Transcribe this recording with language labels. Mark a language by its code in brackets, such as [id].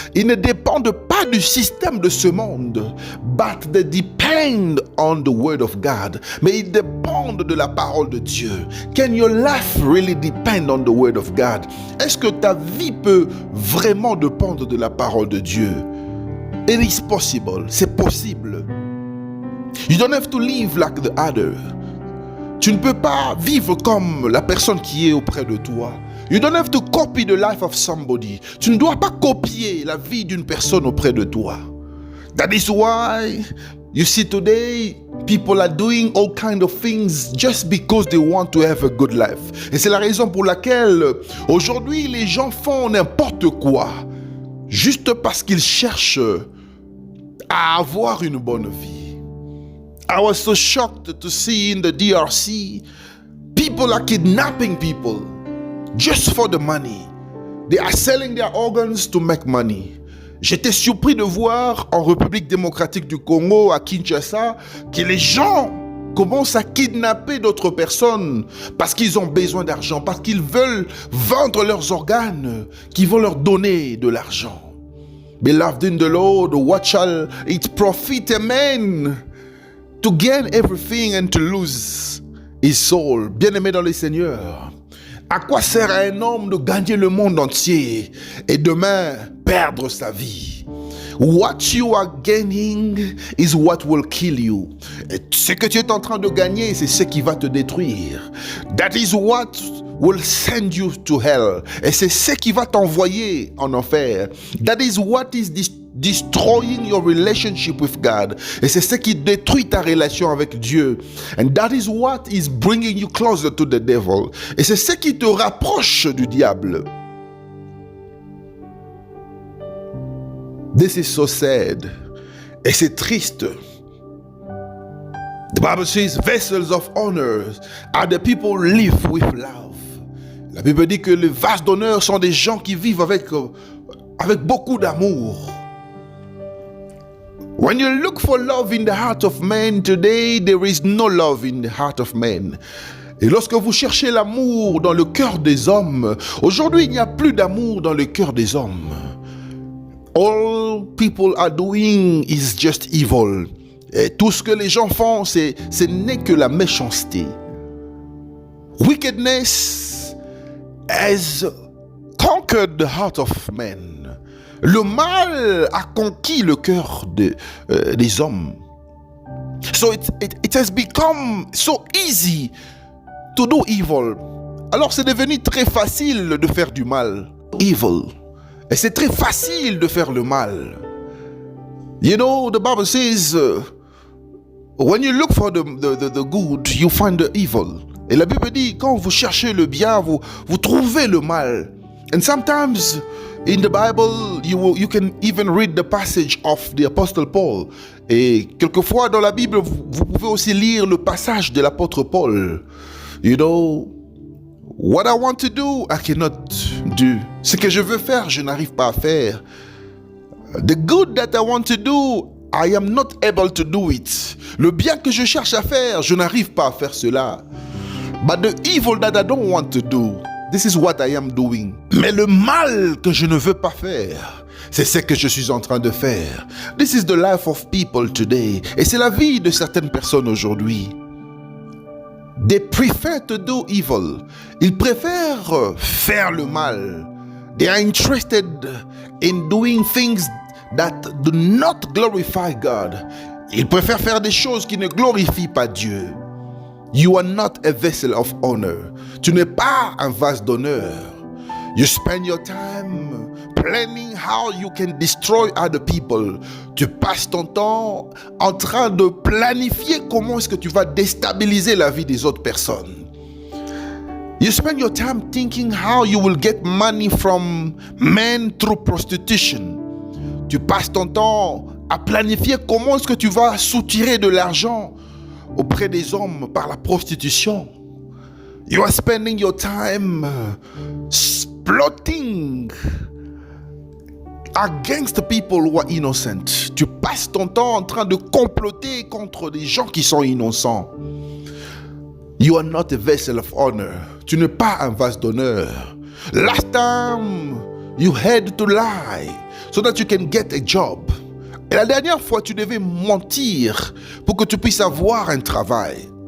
[fr] Ils ne dépendent pas du système de ce monde. [en] But they depend on the word of God. [fr] Mais ils dépendent de la parole de Dieu. [en] Can your life really depend on the word of God? [fr] Est-ce que ta vie peut vraiment dépendre de la parole de Dieu? [en] It is possible. [fr] C'est possible. [en] You don't have to live like the other. [fr] Tu ne peux pas vivre comme la personne qui est auprès de toi. [en] You don't have to copy the life of somebody. [fr] Tu ne dois pas copier la vie d'une personne auprès de toi. [en] That is why you see today people are doing all kind of things just because they want to have a good life. [fr] Et c'est la raison pour laquelle aujourd'hui les gens font n'importe quoi juste parce qu'ils cherchent à avoir une bonne vie. [en] I was so shocked to see in the DRC, people are kidnapping people just for the money. They are selling their organs to make money. [fr] J'étais surpris de voir en République démocratique du Congo, à Kinshasa, que les gens commencent à kidnapper d'autres personnes parce qu'ils ont besoin d'argent, parce qu'ils veulent vendre leurs organes, qu'ils vont leur donner de l'argent. [en] Beloved in the Lord, what shall it profit a man to gain everything and to lose his soul? [fr] Bien-aimé dans le Seigneur, À quoi sert à un homme de gagner le monde entier et demain perdre sa vie? [en] What you are gaining is what will kill you. [fr] Et ce que tu es en train de gagner, c'est ce qui va te détruire. [en] That is what will send you to hell. [fr] Et c'est ce qui va t'envoyer en enfer. [en] That is what is destroying your relationship with God. [fr] Et c'est ce qui détruit ta relation avec Dieu. [en] And that is what is bringing you closer to the devil. [fr] Et c'est ce qui te rapproche du diable. [en] This is so sad. [fr] Et c'est triste. [en] The Bible says, vessels of honor are the people who live with love. [fr] La Bible dit que les vases d'honneur sont des gens qui vivent avec beaucoup d'amour. [en] When you look for love in the heart of man today, there is no love in the heart of man. [fr] Et lorsque vous cherchez l'amour dans le cœur des hommes, aujourd'hui il n'y a plus d'amour dans le cœur des hommes. [en] All people are doing is just evil. [fr] Et tout ce que les gens font, ce n'est que la méchanceté. [en] Wickedness has conquered the heart of men. [fr] Le mal a conquis le cœur des hommes. [en] So it has become so easy to do evil. [fr] Alors c'est devenu très facile de faire du mal. Evil. Et c'est très facile de faire le mal. [en] You know, the Bible says, when you look for the good, you find the evil. [fr] Et la Bible dit, quand vous cherchez le bien, vous trouvez le mal. [en] And sometimes in the Bible, you can even read the passage of the Apostle Paul. [fr] Et quelquefois dans la Bible, vous pouvez aussi lire le passage de l'apôtre Paul. [en] You know, what I want to do, I cannot do. [fr] Ce que je veux faire, je n'arrive pas à faire. [en] The good that I want to do, I am not able to do it. [fr] Le bien que je cherche à faire, je n'arrive pas à faire cela. [en] But the evil that I don't want to do, this is what I am doing. [fr] Mais le mal que je ne veux pas faire, c'est ce que je suis en train de faire. [en] This is the life of people today. [fr] Et c'est la vie de certaines personnes aujourd'hui. [en] They prefer to do evil. [fr] Ils préfèrent faire le mal. [en] They are interested in doing things that do not glorify God. [fr] Ils préfèrent faire des choses qui ne glorifient pas Dieu. [en] You are not a vessel of honor. [fr] Tu n'es pas un vase d'honneur. [en] You spend your time planning how you can destroy other people. [fr] Tu passes ton temps en train de planifier comment est-ce que tu vas déstabiliser la vie des autres personnes. [en] You spend your time thinking how you will get money from men through prostitution. [fr] Tu passes ton temps à planifier comment est-ce que tu vas soutirer de l'argent auprès des hommes par la prostitution. [en] You are spending your time plotting against people who are innocent. [fr] Tu passes ton temps en train de comploter contre des gens qui sont innocents. [en] You are not a vessel of honor. [fr] Tu n'es pas un vase d'honneur. [en] Last time you had to lie so that you can get a job. [fr] Et la dernière fois, tu devais mentir pour que tu puisses avoir un travail.